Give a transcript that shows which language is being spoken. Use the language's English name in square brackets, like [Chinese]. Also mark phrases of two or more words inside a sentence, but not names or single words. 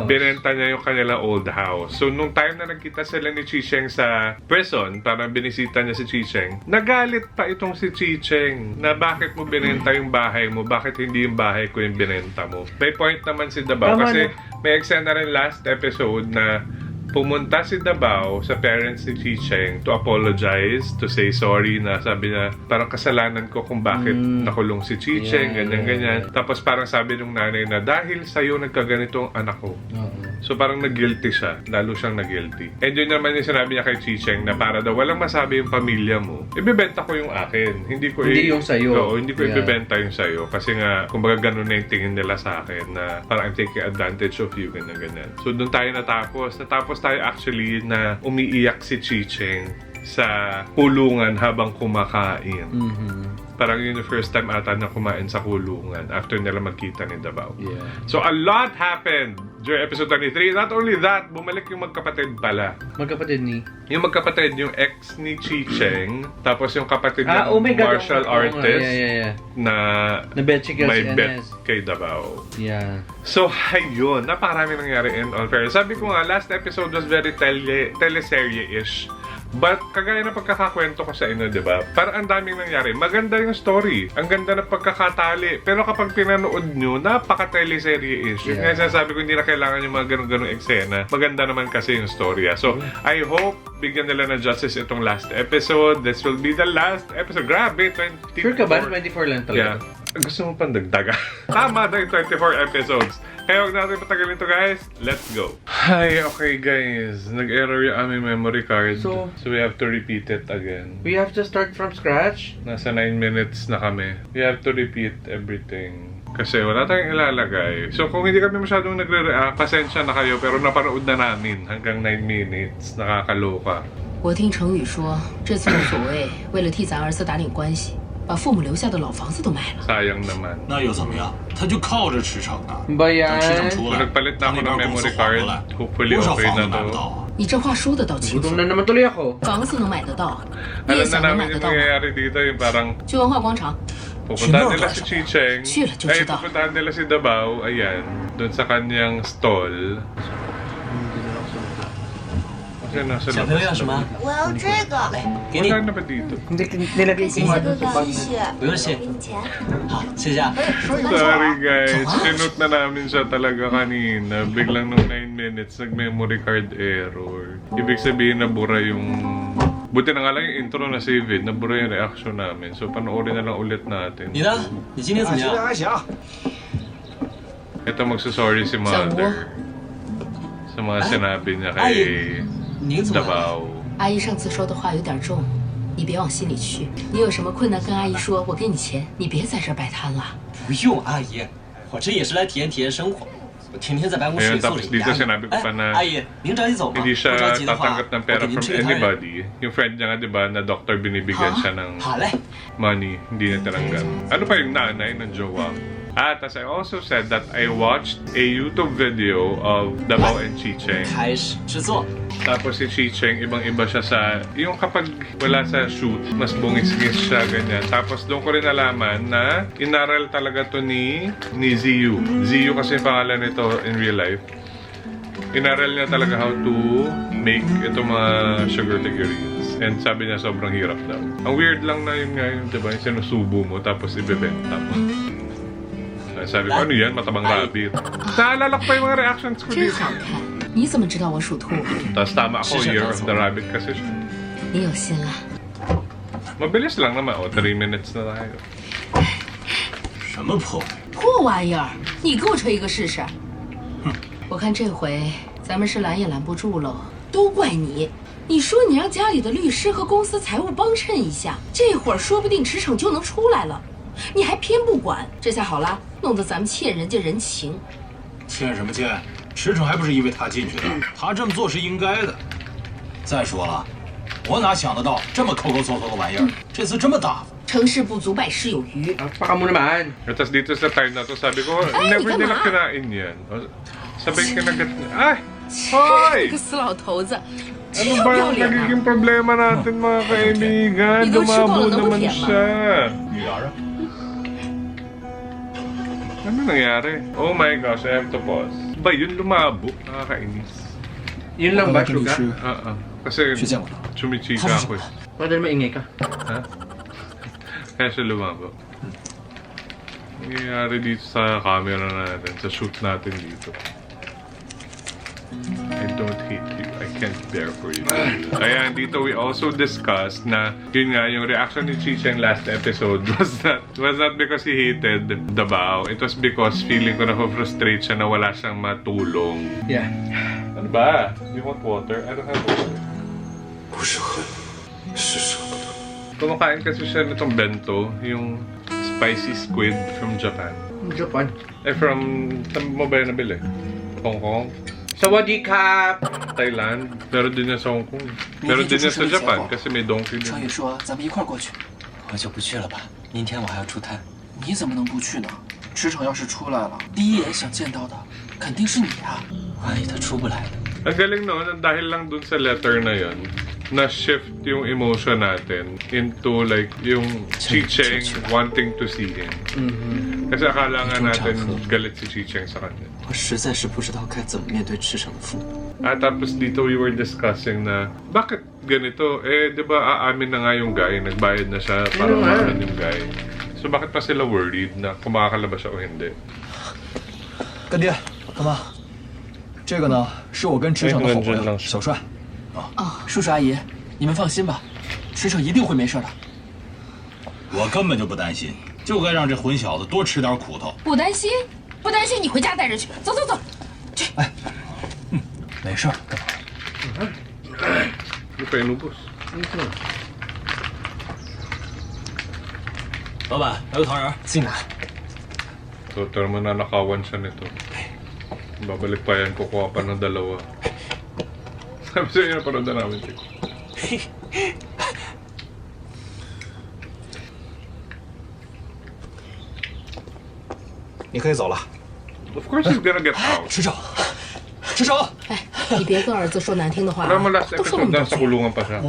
[Filipino] Binenta niya yung kanilang [English] old house. [Filipino] So, nung time na nagkita sila ni Chicheng sa prison, parang binisita niya si Chicheng, nagalit pa itong si Chicheng na bakit mo binenta yung bahay mo, bakit hindi yung bahay ko yung binenta mo. May point naman si Dabao kasi may eksena rin [English] last episode [Filipino] na pumunta si Dabao sa parents ni Chicheng [English] to apologize, to say sorry [Filipino] na sabi niya, parang kasalanan ko kung bakit nakulong si Chicheng, ganyan-ganyan. Tapos parang sabi nung nanay na dahil sa'yo nagkaganito ang anak ko. So parang nag-guilty siya, lalo siyang nag-guilty. And yun naman yung sinabi niya kay Chicheng na para daw walang masabi yung pamilya mo, ibibenta ko yung akin. Hindi yung sa'yo. Oo, hindi ko ibibenta yung sa'yo. Kasi nga, kumbaga ganun na yung tingin nila sa akin na parang [English] I'm taking advantage of you, [Filipino] ganyan-ganyan. So doon tayo natapos nakatapos tayo actually na umiiyak si Chicheng sa kulungan habang kumakain. Parang yun yung [English] first time [Filipino] ata na kumain sa kulungan after nila magkita ni Davao. [English] Yeah. So a lot happened during episode 23. Not only that, [Filipino] bumalik yung magkapatid pala. Magkapatid ni? Yung magkapatid, yung ex ni Chicheng, tapos yung kapatid niya, [English] oh my God, martial [Filipino] oo nga. [English] artist, Yeah. [Filipino] na Na-bet si may si bet Enes. kay Davao. [English] Yeah. [Filipino] So, ayun. Napakarami nangyari [English] in all fairness. [Filipino] Sabi ko nga, [English] last episode was very teleserye-ish. But, [Filipino] kagaya na pagkakakwento ko sa inyo, di ba? Parang ang daming nangyari. Maganda yung story. Ang ganda ng pagkakatali. Pero kapag pinanood nyo, napaka-teleserye-ish. Yung nga sasabi ko, hindi na kailangan yung mga ganun-ganung eksena. Maganda naman kasi yung storya. [English] So, I hope [Filipino] bigyan nila ng justice itong [English] last episode. This will be the last episode. [Filipino] Grabe, 24. Sure ka ba? 24 lang talaga. Yeah. Gusto mo pang dagdaga? Tama na yung 24 episodes. Kaya huwag natin patagalin ito, guys. [English] Let's go. Hi, [Filipino] okay guys. Nag-error yung aming [English] memory card. So we have to repeat it again. we have to start from scratch? [Filipino] Nasa 9 minutes na kami. [English] We have to repeat everything. [Filipino] Kasi wala tayong ilalagay. So kung hindi kami masyadong nagre-react, pasensya na kayo. Pero napanood na namin hanggang 9 minutes. Nakakaloka. [Chinese] 我听程宇说，这次无所谓，为了替咱儿子打点关系，把父母留下的老房子都卖了。 [Filipino] Sayang naman. [Chinese] 那又怎么样？他就靠着驰骋呢。 [Filipino] Ba [Chinese] 等 [Filipino] yan? [Chinese] 驰骋出 [Filipino] Kung [Chinese] 来， [Filipino] nagpalit na [Chinese] 他 [Filipino] ako [Chinese] 那 [Filipino] ng [Chinese] 边公司 [English] memory [Chinese] 还 [English] card, [Chinese] 回来， [English] hopefully [Chinese] 多少 [English] okay [Chinese] 房 [Filipino] na [Chinese] 子买不 [Filipino] to. [Chinese] 到啊？你这话说得倒清楚 [Filipino] Gutom，na naman tuloy ako. [Chinese] 房子能买得到，你 [Filipino] Alam [Chinese] 也 [Filipino] na [Chinese] 想能 [Filipino] namin [Chinese] 买得 [Filipino] yung [Chinese] 到吗？ [Filipino] nangyayari dito. Yung parang [Chinese] 去文化广场， [Filipino] pupuntahan nila si Chicheng. [English] Sure, just [Filipino] Ay, ito. pupuntahan nila si Davao. Ayan. Doon sa kanyang stall. Kasi nasa [Chinese] 小朋友要 [Filipino] labas [Chinese] 什么 [Filipino] na.？ [Chinese] 我要这个，来，给你 [Filipino] Wala，na ba dito? Hindi, nilagay ko [Chinese] 谢 [Filipino] nga [Chinese] 谢 [Filipino] doon [Chinese] 哥 [Filipino] sa [Chinese] 哥， [Filipino] bag. [Chinese] 谢谢，不用谢给你钱。好，谢谢啊。 [English] Sorry guys. [Filipino] Sinut na namin siya talaga kanina. Biglang nung 9 minutes, nag- [English] memory card error. [Filipino] Ibig sabihin nabura yung... Buti na nga lang yung intro na [English] save it. [Filipino] Nabura yung reaction namin. So panoorin na lang ulit natin. [Chinese] 你呢？你今天怎么样？还行。 [Filipino] Ito magsasorry si mother. Sa mga sinabi niya kay [Chinese] 您怎么来了？ [Filipino] Davao. [Chinese] 阿姨上次说的话有点重，你别往心里去。你有什么困难跟阿姨说，我给你钱，你别在这儿摆摊了。不用，阿姨，我这也是来体验生活。我天天在办公室 [Filipino] Ayun, [Chinese] 里坐 [Filipino] tapos [Chinese] 着 [Filipino] dito [Chinese] 压力。 [Filipino] sinabi ko pa na [Chinese] 阿姨，您着急走吗？ [Filipino] hindi [Chinese] 不 [Filipino] siya [Chinese] 着急的话， [Filipino] tatanggap ng [Chinese] 我 [Filipino] pera [Chinese] 给您 [English] from [Chinese] 吃个汤圆。 [English] anybody. [Filipino] Yung friend niya nga, di ba, na doctor binibigyan siya ng [Chinese] 好嘞。 [Filipino] money, hindi niya tinanggap. Ano pa yung nanay ng jowa? [English] As I also said that I watched a YouTube video of Davao and Chicheng. [Chinese] 开始制作。 [Filipino] Tapos si Chicheng, ibang-iba siya sa... Yung kapag wala sa shoot, mas bungis-ngis siya, ganyan. Tapos doon ko rin nalaman na inaral talaga to ni Ziyu. Ziyu kasi yung pangalan nito [English] in real life. [Filipino] Inaral niya talaga [English] how to make [Filipino] itong mga sugar figurines. And sabi niya sobrang hirap daw. Ang weird lang na yun nga yung, diba, yung sinusubo mo tapos ibebenta mo. Sabi ko, ano yan? Matabang rabbit. Naalala ko pa yung mga reactions ko [Chinese] 真 [Filipino] dito. [Chinese] 好看，你怎么知道我属兔？ [Filipino] Tapos tama ako, Siya [English] Year of the Rabbit kasi siya. [Chinese] 你有心了。 [Filipino] Mabilis lang naman. O, 3 minutes na tayo. [Chinese] 什么破？破玩意儿，你给我吹一个试试。我看这回咱们是拦也拦不住喽，都怪你。你说你让家里的律师和公司财务帮衬一下，这会儿说不定驰骋就能出来了，你还偏不管。这下好了，弄得咱们欠人家人情。欠什么欠？驰骋还不是因为他进去的，他这么做是应该的。再说了，我哪想得到这么抠抠搜搜的玩意儿，这次这么大方。成事不足百事有余。 [Filipino] Baka mo naman. Tapos dito sa time na to, sabi ko, Ay, never di ka nila ma. kinain yan. O, sabay kinagat niya. Ay! [Chinese] 这 [Filipino] Hoy! [Chinese] 个死老头子， [Filipino] Ano [Chinese] 要 [Filipino] ba [Chinese] 不要 [Filipino] ang [Chinese] 脸啊？ [Filipino] nagiging problema natin mga kaibigan? Ikaw, Lumabo Chico, ano naman ba siya. [Chinese] 女儿啊， [Filipino] Ano nangyari? [English] Oh my gosh, I have to pause. [Filipino] Ba yun lumabo? Nakakainis. Yun lang ba, Suga? Kasi [Chinese] 去见过他。 [Filipino] chumichika ako eh. Pwede maingay ka. Ha? Kaya siya lumabo. Nangyayari dito sa camera natin, sa shoot natin dito. [English] I don't hate you. I can't bear for you. [Filipino] Ayan, dito [English] we also discussed [Filipino] na yun nga, yung reaction ni Chicheng [English] last episode was not because he hated Davao. [Filipino] It was because feeling ko na-frustrate siya na wala siyang matulong. [English] Yeah. [Filipino] Ano ba? [English] You want water? I don't have water. [Chinese] 不是恨，是舍不得。 [Filipino] Kumakain kasi siya nitong bento, yung [English] spicy squid from Japan. [Filipino] Japan. Eh, from... Saan mo ba yun nabili? Hong Kong? [Thai] Sawadee-ka! [Filipino] Thailand. Meron din yan sa Hong Kong. Meron din yan sa Japan kasi may donkey [Chinese] 双 [Filipino] din. [Chinese] 宇说咱们一块儿过去，我就不去了吧。明天我还要出摊。你怎么能不去呢？池城要是出来了，第一眼想见到的肯定是你啊！万一他出不来呢？ [Filipino] Ang galing no, dahil lang dun sa letter na yon na-shift yung emotion natin [English] into like [Filipino] yung Chi-Cheng [English] wanting to see him. [Filipino] Kasi akala nga natin galit si Chi-Cheng sa kanya. [Chinese] 我实在是不知道该怎么面对赤城的父母。 [Filipino] Tapos dito [English] we were discussing [Filipino] na bakit ganito? Eh, di ba aamin na nga yung guy, nagbayad na siya para maamin yung guy. So bakit pa sila worried na kung makakalabas siya o hindi? [Chinese] 干爹，干妈，这个呢是我跟池城的好朋友小帅。叔叔阿姨，你们放心吧，池城一定会没事的。我根本就不担心，就该让这混小子多吃点苦头。不担心，不担心，你回家待着去。走走走。没事儿，干妈。 [Filipino] Hindi pa inubos. [Chinese] 老板，来个糖人，自己拿。 [Filipino] So, ito naman nanakawan siya nito. Babalik pa yan, kukuha pa ng dalawa. Sabi sa inyo, napanood na namin ito. [Chinese] 你可以走了。 [English] Of course he's gonna get out. [Chinese] 池城，池城，哎，你别跟儿子说难听的话 [Filipino] Alam mo [Chinese] 啊 [English] last [Chinese] 都说那 [English] episode [Chinese] 么多 [Filipino] nasa [Chinese] 句。 [Filipino] kulungan pa siya.